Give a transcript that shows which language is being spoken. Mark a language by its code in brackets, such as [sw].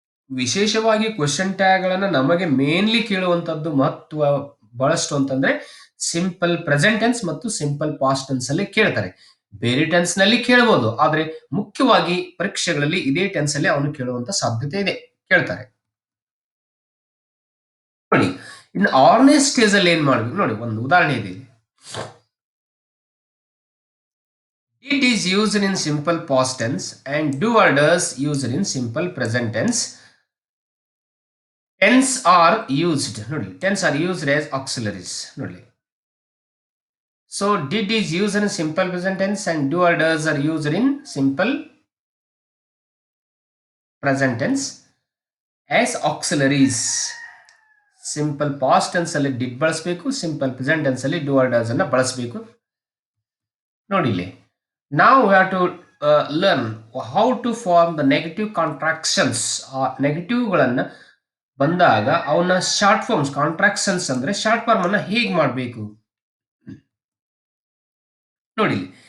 [kn] ವಿಶೇಷವಾಗಿ question tag ಗಳನ್ನ ನಮಗೆ ಮೇನ್ಲಿ ಕೇಳುವಂತದ್ದು ಮಹತ್ವ ಬಹಳಷ್ಟು ಅಂತಂದ್ರೆ ಸಿಂಪಲ್ ಪ್ರೆಸೆಂಟ್ ಟೆನ್ಸ್ ಮತ್ತು ಸಿಂಪಲ್ ಪಾಸ್ಟ್ ಟೆನ್ಸ್ ಅಲ್ಲಿ ಕೇಳ್ತಾರೆ. ಬೇರೆ ಟೆನ್ಸ್ ನಲ್ಲಿ ಕೇಳಬಹುದು, ಆದ್ರೆ ಮುಖ್ಯವಾಗಿ ಪರೀಕ್ಷೆಗಳಲ್ಲಿ ಇದೇ ಟೆನ್ಸ್ ಅಲ್ಲಿ ಅವನು ಕೇಳುವಂತ ಸಾಧ್ಯತೆ ಇದೆ, ಕೇಳ್ತಾರೆ. ನೋಡಿ, ಇನ್ನು 6ನೇ ಸ್ಟೇಜ್ ಅಲ್ಲಿ ಏನ್ ಮಾಡ್ಬೇಕು ನೋಡಿ, ಒಂದು ಉದಾಹರಣೆ ಇದೆ. [en] Did is used in simple past tense and do or does used in simple present tense. Tense are used, [kn] ನೋಡಿ, [en] tense are used as auxiliaries. [kn] ನೋಡಿ, [en] so did is used in simple present tense and do or does are used in simple present tense as auxiliaries. [kn] Simple past tense ಅಲ್ಲಿ did ಬಳಸಬೇಕು, simple present tense ಅಲ್ಲಿ do or does ಅನ್ನ ಬಳಸಬೇಕು. ನೋಡಿ, ಇಲ್ಲಿ ನಾವು [en] Have to learn how to form the negative contractions. [kn] ಆ negative ಗಳನ್ನ ಬಂದಾಗ ಅವನ್ನ ಶಾರ್ಟ್ ಫಾರ್ಮ್ಸ್, ಕಾಂಟ್ರಾಕ್ಷನ್ಸ್ ಅಂದ್ರೆ ಶಾರ್ಟ್ ಫಾರ್ಮ್ ಅನ್ನ ಹೇಗೆ ಮಾಡಬೇಕು ನೋಡಿ.